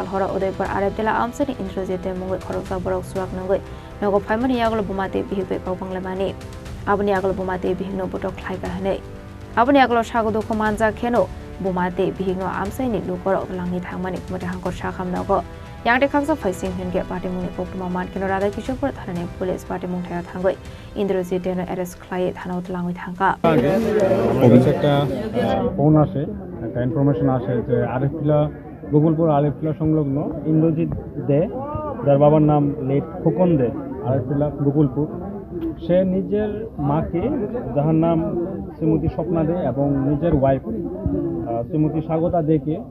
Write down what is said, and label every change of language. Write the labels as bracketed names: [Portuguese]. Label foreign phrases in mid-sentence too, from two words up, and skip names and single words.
[Kok Borok] Horo Udaipur Arab Tila Amchai Indrajit Dey Mungwi Khoroksa Borok Suak Nungwi Nogo Phaimani Yakulo Buma tei Bihik Koksilsamung Abni Yakulo Buma tei Bihik no Butok Khlaiwi Hanei Abni Yakulo Shagodo Thwimwrajakhe no Buma tei Bihik no Amchai ni Lukoro Twlangjakha Gomoti Hangkor Sakham Nogo Yang de Khaksa Phaising Henge Patimwng ni Kokma Man Kino Rada Kisu Bwtharnani police Patimwng thaya thangoi Indrajit Dey no arrest Khlaiwi thana Twlangwi thangka [Bangla] অফিসে একটা ফোন আসে একটা ইনফরমেশন আসে যে আরেফিলা গোকুলপুর আরেফিলা সংলগ্ন ইন্দ্রজিৎ দে যার বাবার নাম লেট খোকন দে আরেফিলা গোকুলপুর সে নিজের মাকে যার নাম শ্রীমতী স্বপ্না দে এবং নিজের ওয়াইফ শ্রীমতী স্বাগতা দেকে